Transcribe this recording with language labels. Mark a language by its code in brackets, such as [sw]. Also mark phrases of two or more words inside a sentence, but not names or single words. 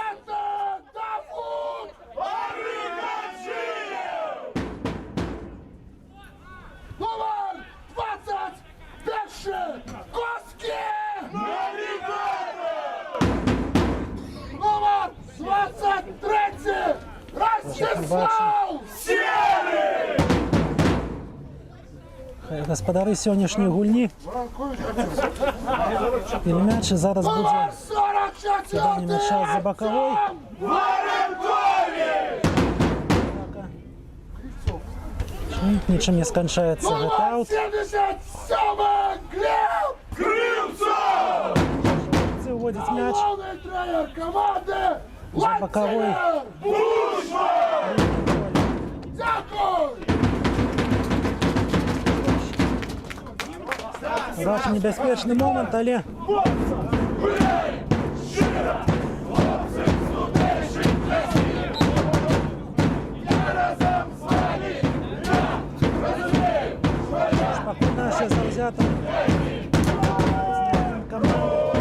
[be] Номер 21 Коскін! Номер 23 Ростислав Серый! Гаспадары сённяшняй гульні. Мяч зараз будзе Номер 44 мяча за бакавой. Нічым не сканчаецца гэты аут. 77 Глеб Крыльцов! Уводзіць мяч [ru] Главный тренер команды [be] за бакавой. Бушма! Дякую! Ваш небяспечны момант, але пакуль нашы заўзятары каманды.